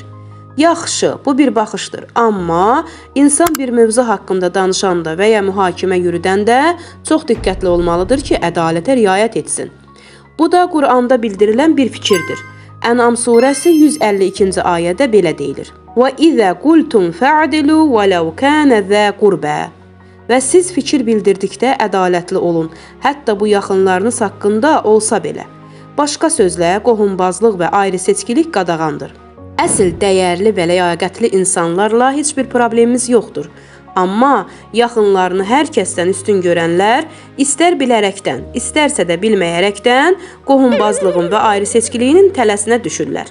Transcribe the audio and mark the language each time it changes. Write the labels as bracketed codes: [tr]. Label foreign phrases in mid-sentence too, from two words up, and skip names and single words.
[az] Yaxşı, bu bir baxışdır, amma insan bir mövzu haqqında danışanda və ya mühakimə yürüdəndə çox diqqətli olmalıdır ki, ədalətə riayət etsin. Bu da Quranda bildirilən bir fikirdir. Ən'am surəsi 152-ci ayədə belə deyilir. [ar] وَإِذَا قُلْتُمْ فَعْدِلُوا وَلَوْ كَانَ ذَا قُرْبَى [az] Və siz fikir bildirdikdə ədalətli olun, hətta bu yaxınlarınız haqqında olsa belə. Başqa sözlə, qohumbazlıq və ayrı seçkilik qadağandır. Əsl dəyərli və ləyaqətli insanlarla heç bir problemimiz yoxdur. Amma yaxınlarını hər kəsdən üstün görənlər, istər bilərəkdən, istərsə də bilməyərəkdən qohumbazlığın və ayrı seçkiliyinin tələsinə düşürlər.